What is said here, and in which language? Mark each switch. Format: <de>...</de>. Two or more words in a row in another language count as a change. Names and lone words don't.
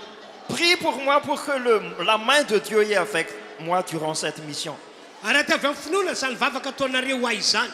<fr>Prie pour moi pour que la main de Dieu est avec moi durant cette mission.</fr> <mg>Ary atavy amin'ny finoana izany vavaka ataonareo ahy izany.</mg>